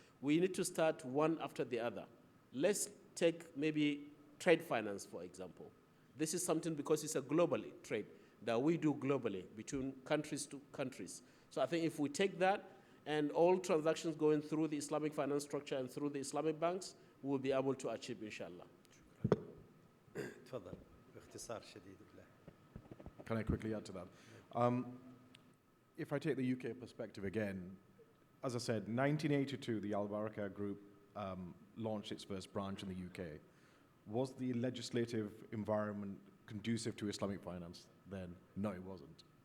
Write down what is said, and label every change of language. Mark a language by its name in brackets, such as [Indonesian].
[English] We need to start one after the other. Let's take maybe trade finance, for example. This is something because it's a global trade that we do globally between countries to countries. So I think if we take that and all transactions going through the Islamic finance structure and through the Islamic banks, we will be able to achieve, inshallah. [Arabic] تفضل باختصار شديد بالله. [English] Can I quickly add to that? If I take the UK perspective again, as I said, 1982, the AlBaraka group launched its first branch in the UK. Was the legislative environment conducive to Islamic finance then? No, it wasn't.